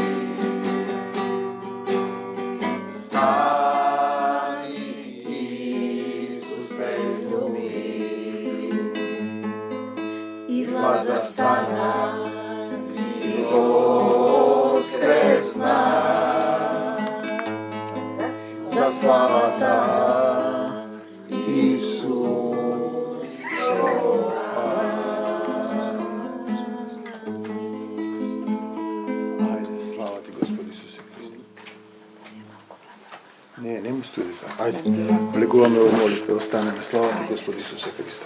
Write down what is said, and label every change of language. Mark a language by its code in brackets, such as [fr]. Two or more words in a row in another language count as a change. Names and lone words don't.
[mk] Стани, Исус те љуби. И Лазар стана и воскресна, за славата Не му стои така. Ајде, влегуваме во молитва, останеме. Слава ти, Господи Исусе Христе.